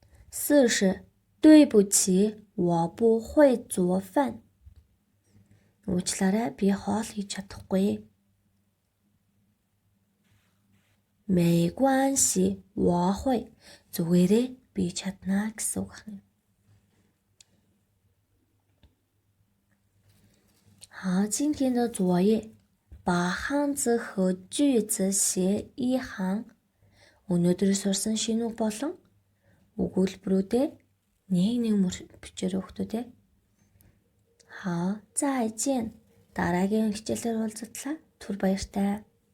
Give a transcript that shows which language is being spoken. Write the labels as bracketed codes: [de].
[zh] 40. 对不起，我不会做饭. [mn] Уучлаарай, би хоол хийж чадахгүй. [zh] 没关系，我会. [mn] Зүгээрээ би чадна гэсэн үг байна. [zh] 好，今天的作业把汉字和句子写一行. [mn] Өнөөдөр сурсан шинэ үг болон өгүүлбэрүүдээ нэг бичээрэй хүүхдүүд. [zh] 好，再见. [mn] Дараагийн хичээлээр уулзтлаа. Түр баяртай.